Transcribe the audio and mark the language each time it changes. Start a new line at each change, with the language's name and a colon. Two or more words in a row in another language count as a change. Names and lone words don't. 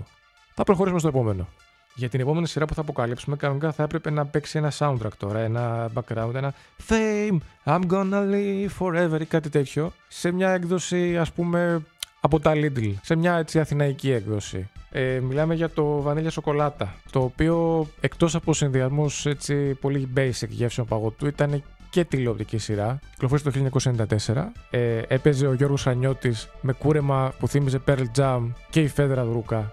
Greek: Θα προχωρήσουμε στο επόμενο. Για την επόμενη σειρά που θα αποκαλύψουμε, κανονικά θα έπρεπε να παίξει ένα soundtrack τώρα, ένα background, ένα Fame, I'm gonna live forever ή κάτι τέτοιο, σε μια έκδοση ας πούμε από τα Lidl, σε μια έτσι αθηναϊκή έκδοση. Μιλάμε για το βανίλια σοκολάτα, το οποίο εκτός από συνδυασμούς έτσι πολύ basic γεύσεων παγωτού ήταν και τηλεοπτική σειρά. Κυκλοφόρησε το 1994. Έπαιζε ο Γιώργος Χρανιώτης με κούρεμα που θύμιζε Pearl Jam και η Φέδρα Δρούκα.